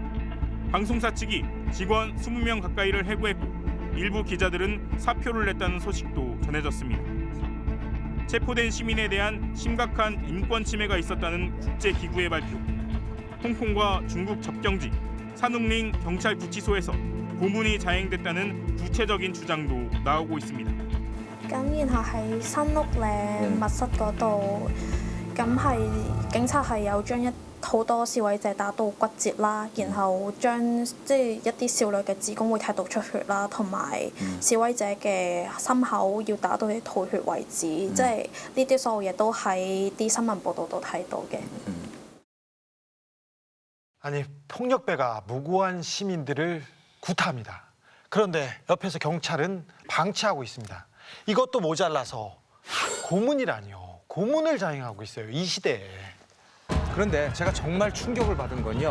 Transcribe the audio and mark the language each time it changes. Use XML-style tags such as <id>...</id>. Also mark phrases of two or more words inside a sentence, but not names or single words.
<ko>방송사 측이 직원 20명 가까이를 해고했고 일부 기자들은 사표를 냈다는 소식도 전해졌습니다. 체포된 시민에 대한 심각한 인권 침해가 있었다는 국제기구의 발표, 홍콩과 중국 접경지 산웅링 경찰구치소에서 고문이 자행됐다는 구체적인 주장도 나오고 있습니다.</ko> <yue>咁然後喺新屋嶺密室嗰度，咁係警察係有將好多示威者打到骨折啦，然後將即係一啲少女嘅子宮會踢到出血啦，同埋示威者嘅心口要打到佢吐血為止，即係呢啲所有嘢都喺啲新聞報導度睇到嘅。</yue> <ko>아니 폭력배가 무고한 시민들을 구타합니다. 그런데 옆에서 경찰은 방치하고 있습니다. 이것도 모자라서 고문이라니요. 고문을 자행하고 있어요. 이 시대에. 그런데 제가 정말 충격을 받은 건요.</ko>